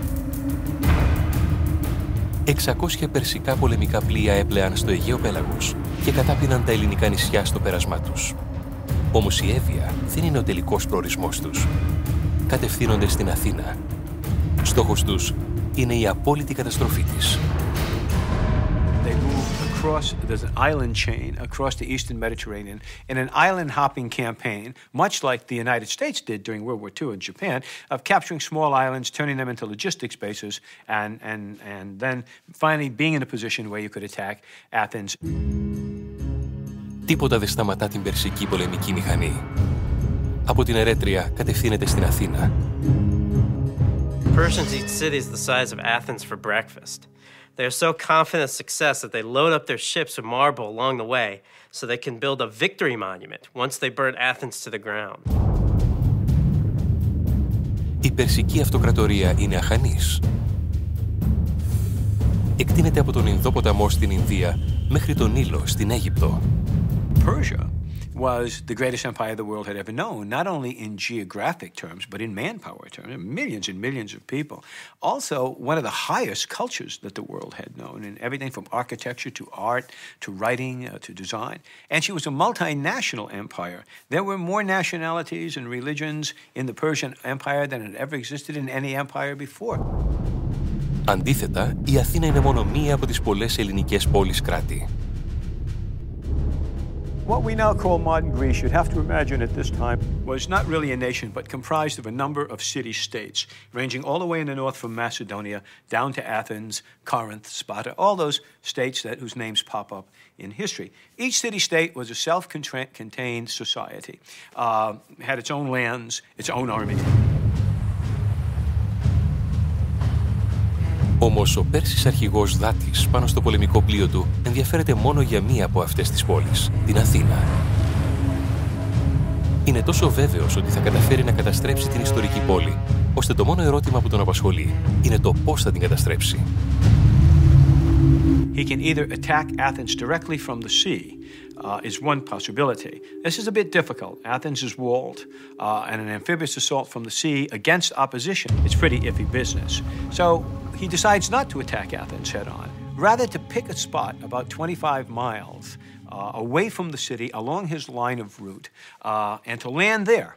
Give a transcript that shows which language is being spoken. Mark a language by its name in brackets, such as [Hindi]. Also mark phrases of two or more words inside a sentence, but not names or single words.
[Greek] 600 περσικά πολεμικά πλοία έπλεαν στο Αιγαίο Πέλαγος και κατάπιναν τα ελληνικά νησιά στο πέρασμά τους. Όμως η Εύβοια δεν είναι ο τελικός προορισμός τους. Κατευθύνονται στην Αθήνα. Στόχος τους είναι η απόλυτη καταστροφή της. [English] There's an island chain across the eastern Mediterranean in an island-hopping campaign, much like the United States did during World War II in Japan, of capturing small islands, turning them into logistics bases, and then finally being in a position where you could attack Athens. [Greek] Τίποτα δεν σταματά την περσική πολεμική μηχανή. Από την Ερέτρια κατευθύνεται στην Αθήνα. [English] Persians eat cities the size of Athens for breakfast. They are so confident of success that they load up their ships with marble along the way so they can build a victory monument once they burn Athens to the ground. [Greek] Η Περσική Αυτοκρατορία είναι αχανής. Εκτείνεται από τον Ινδόποταμό στην Ινδία μέχρι τον Νείλο στην Αίγυπτο. [English] Persia was the greatest empire the world had ever known, not only in geographic terms, but in manpower terms, millions and millions of people. Also, one of the highest cultures that the world had known, in everything from architecture to art to writing to design. And she was a multinational empire. There were more nationalities and religions in the Persian Empire than had ever existed in any empire before. [Greek] Αντίθετα, η Αθήνα είναι μόνο μία από τις πολλές ελληνικές πόλεις κράτη. [English] What we now call modern Greece, you'd have to imagine at this time, was not really a nation, but comprised of a number of city-states, ranging all the way in the north from Macedonia down to Athens, Corinth, Sparta, all those states whose names pop up in history. Each city-state was a self-contained society, had its own lands, its own army. [Greek] Όμως ο Πέρσης αρχηγός Δάτης πάνω στο πολεμικό πλοίο του ενδιαφέρεται μόνο για μία από αυτές τις πόλεις, την Αθήνα. Είναι τόσο βέβαιος ότι θα καταφέρει να καταστρέψει την ιστορική πόλη, ώστε το μόνο ερώτημα που τον απασχολεί είναι το πώς θα την καταστρέψει. [English] He can either attack Athens directly from the sea, is one possibility. This is a bit difficult. Athens is walled, and an amphibious assault from the sea against opposition, it's pretty iffy business. So he decides not to attack Athens head-on, rather to pick a spot about 25 miles away from the city along his line of route, and to land there.